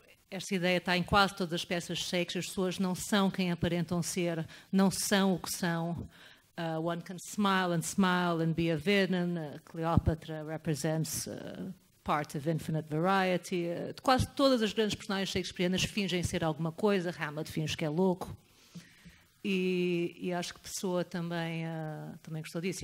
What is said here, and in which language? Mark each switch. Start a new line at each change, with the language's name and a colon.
Portuguese: Esta ideia está em quase todas as peças de Shakespeare. As pessoas não são quem aparentam ser, não são o que são.
English: One can smile and be a villain. Cleopatra represents part of infinite variety.
Portuguese: Quase todas as grandes personagens shakespearianas fingem ser alguma coisa. Hamlet finge que é louco. E acho que Pessoa também gostou disso.